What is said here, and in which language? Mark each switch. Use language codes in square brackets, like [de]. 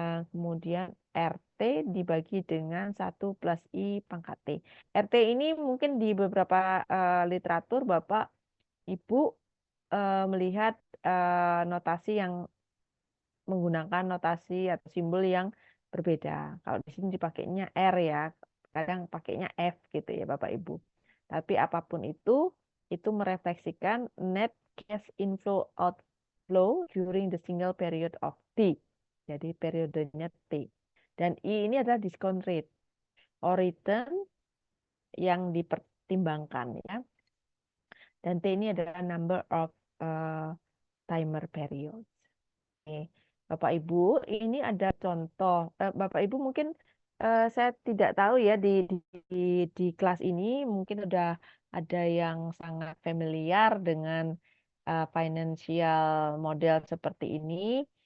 [id] Kemudian RT dibagi dengan 1 plus I pangkat T. RT ini mungkin di beberapa literatur Bapak Ibu melihat notasi yang menggunakan notasi atau simbol yang berbeda. Kalau di sini dipakainya R ya, kadang pakainya F gitu ya Bapak Ibu. Tapi apapun itu merefleksikan [en] net cash inflow outflow during the single period of T. [id] Jadi periodenya T. Dan I ini adalah [en] discount rate or return [id] yang dipertimbangkan ya. Dan T ini adalah [en] number of timer period. [id] Oke. Bapak Ibu, ini ada contoh. Bapak Ibu mungkin saya tidak tahu ya di kelas ini mungkin udah ada yang sangat familiar dengan financial model seperti ini.